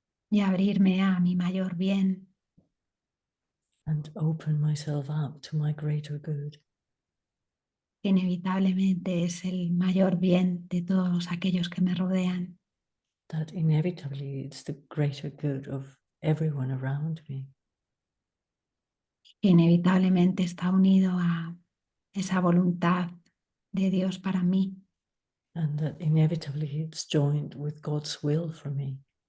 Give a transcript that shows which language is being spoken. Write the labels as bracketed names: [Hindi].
[Spanish] y abrirme a mi mayor bien, [English] and open myself up to my greater good. [Spanish] que inevitablemente es el mayor bien de todos aquellos que me rodean, [English] That inevitably it's the greater good of everyone around me. [Spanish] que inevitablemente está unido a esa voluntad de Dios para mí, [English] And that inevitably it's joined with God's will for me.